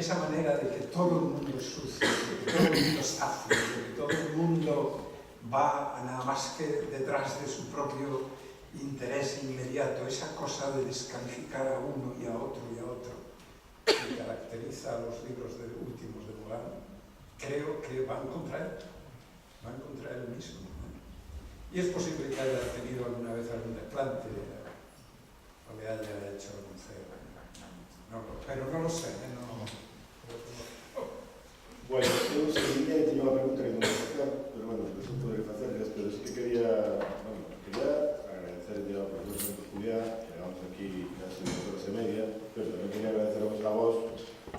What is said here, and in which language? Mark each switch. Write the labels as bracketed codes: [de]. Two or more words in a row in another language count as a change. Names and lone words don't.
[es] Esa manera de que todo el mundo es sucio, de que todo el mundo está sucio, de que todo el mundo va nada más que detrás de su propio interés inmediato, esa cosa de descalificar a uno y a otro que caracteriza a los libros últimos de Morán, creo que van contra él mismo, ¿no? Y es posible que haya tenido alguna vez algún desplante o le haya hecho algún cero, pero no lo sé, [gl] Bueno, eu seguiría e teño unha pregunta que non me facer, pero bueno, despois eu poderé facerles, pero sí que quería agradecerle ao profesor Santos Juliá, [es] que llegamos aquí casi [gl] 2 horas e media, pero tamén quería agradeceros a vos